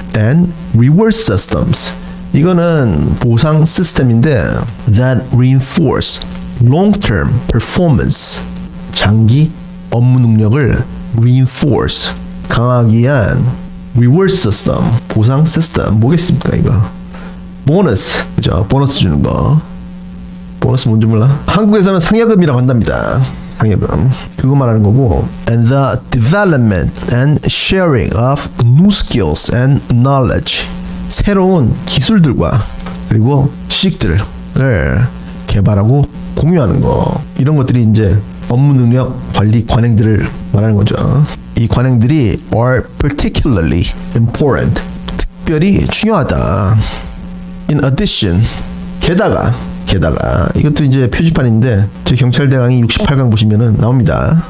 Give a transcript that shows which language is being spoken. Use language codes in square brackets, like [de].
[en] And reward systems, [ko] 이거는 보상 시스템인데 [en] that reinforce long-term performance, [ko] 장기 업무 능력을 [en] reinforce, [ko] 강하기 위한 [en] reward system, [ko] 보상 시스템. 뭐겠습니까 이거? 보너스, 그죠? 보너스 주는 거. 보너스 뭔지 몰라? 한국에서는 상여금이라고 한답니다. 상여금. 그거 말하는 거고. [en] And the development and sharing of new skills and knowledge, [ko] 새로운 기술들과 그리고 지식들을 개발하고 공유하는 거. 이런 것들이 이제 업무 능력 관리 관행들을 말하는 거죠. 이 관행들이 [en] are particularly important, [ko] 특별히 중요하다. [en] In addition, [ko] 게다가 이것도 이제 표지판인데 제 경찰대 강의 68강 보시면은 나옵니다.